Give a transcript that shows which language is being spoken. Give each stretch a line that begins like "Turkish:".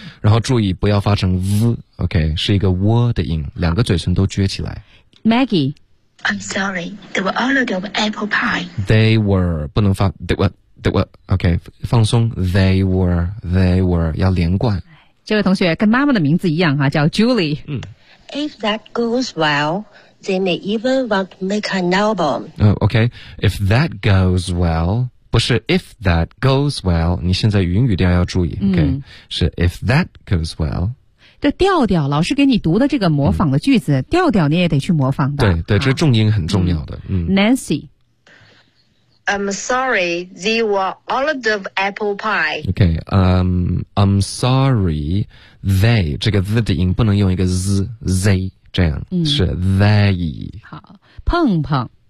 Chinese: 然后注意不要发成 v， OK， 是一个 w 的音，两个嘴唇都撅起来。 Maggie，
English: I'm sorry, they were all out of apple pie. They were，
Chinese: 不能发
English: they were，
Chinese: OK， 放松， they were， 要连贯。这位同学跟妈妈的名字一样哈，叫 Julie。
English: If that goes well,They may even want to make an album. If that goes well,
Chinese: 不是
English: if that goes well,
Chinese: 你现在云语调要注意。是
English: if that goes well.
Chinese: 这调调老师给你读的这个模仿的句子，调调你也得去模仿的。对，这重音很重要的。 Nancy，
English: I'm sorry, they were all out of apple pie. I'm sorry, they
Chinese: 这个 z 的音不能用一个 z z。这样是 they。好，碰碰。